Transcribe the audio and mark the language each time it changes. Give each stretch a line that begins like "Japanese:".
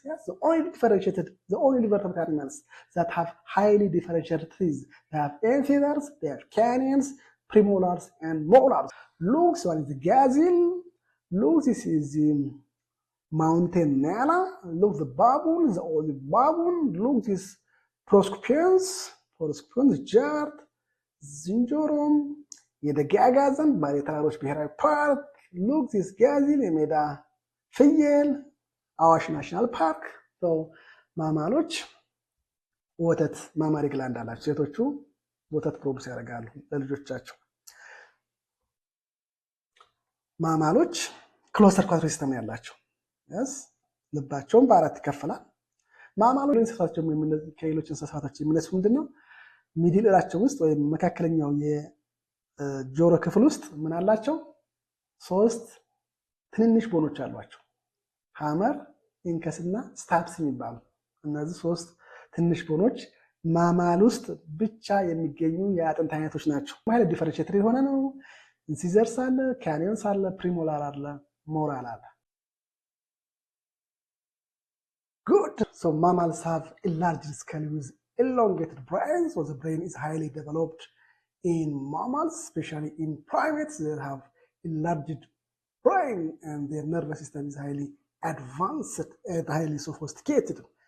English: Yes, the only vertebrate animals that have highly differentiated teeth. They have amphitheaters, they have canyons, premolars, and molars. Look, so one is the gazelle. Look, this is the mountain nala. Look, the baboon, the olive baboon. Look, this proscopians,
Amharic: ጃርት፣ ዝንጀሮም፣ የደጋ አጋዘን ባለተራሮች ብሔራዊ ፓርክ። ሉክ ዚስ ጋዜል፣ የሜዳ ፍየል፣ አዋሽ ናሽናል ፓርክ። ማማሎች ወተት ማማሪ ግላንድ አላቸው። ሴቶቹ ወተት ፕሮዲውስ ያደርጋሉ ለልጆቻቸው። ማማሎች ክሎዝ ሰርኩላቶሪ ሲስተም ያላቸው yes ልባቸውም በአራት ይከፈላል። ማማሎች ከሌሎች እንስሳቶች የሚለዩት ምንድነው? ሚድል እራቸው ውስጥ ወይም መካከለኛው የጆሮ ክፍል ውስጥ ምን አላቸው? 3 ትንንሽ ቦኖች አሏቸው። ሃመር፣ ኢንከስ እና ስታፕስ የሚባሉ እነዚህ 3 ትንሽ ቦኖች ማማል ውስጥ ብቻ የሚገኙ የአጥንት አይነቶች ናቸው። ማለት ዲፈረንሺየትድ የሆነ ነው። ኢንሲዘርስ አለ፣ ካኒየንስ አለ፣ ፕሪሞላር አለ፣ ሞራል አለ። Good.
English: So mammals have enlarged skull with elongated brains. So the brain is highly developed in mammals, especially in primates. They have enlarged brain and their nervous system is highly advanced and highly sophisticated.